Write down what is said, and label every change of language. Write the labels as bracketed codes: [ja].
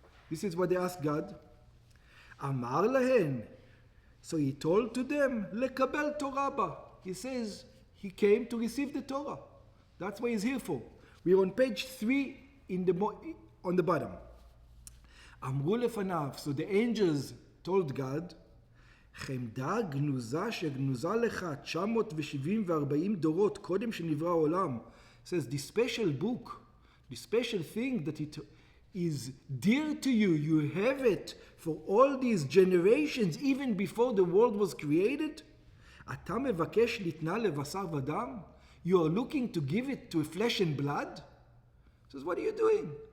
[en] This is what they asked God. [he] אמר להן. [en] So he told to them, [he] לקבל תורה בה. [en] He says, he came to receive the Torah. That's what he's here for. We're on page 3 on the bottom. [he] אמרו לפניו. [en] So the angels told God, [he] חמדה גנוזה שגנוזה לך 974 דורות קודם שנברא העולם. [en] Says the special book, the special thing that it is dear to you, you have it for all these generations, even before the world was created. [he] אתה מבקש לתנה לבשר ודם? [en] You are looking to give it to flesh and blood? Says, what are you doing?